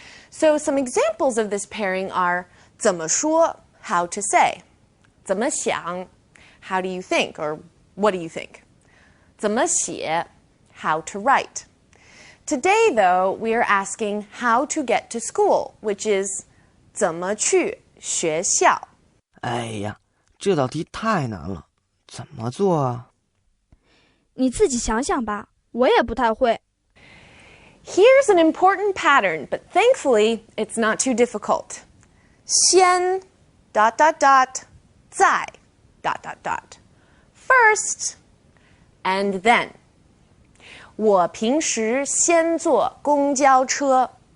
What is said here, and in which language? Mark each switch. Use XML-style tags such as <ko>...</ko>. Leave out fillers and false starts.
<en>So some examples of this pairing are 怎么说, how to say. 怎么想, how do you think, or what do you think? 怎么写, how to write. Today, though, we are asking how to get to school, which is</en> <zh>怎么去学校. 哎呀，这道题太难了，怎么做啊？你自己想想吧，我也不太会。</zh> <en>Here's an important pattern, but thankfully it's not too difficult.</en> <zh>先 ... 再 ...</zh> <en>First and then.</en> <zh>我平时先坐公交车.</zh>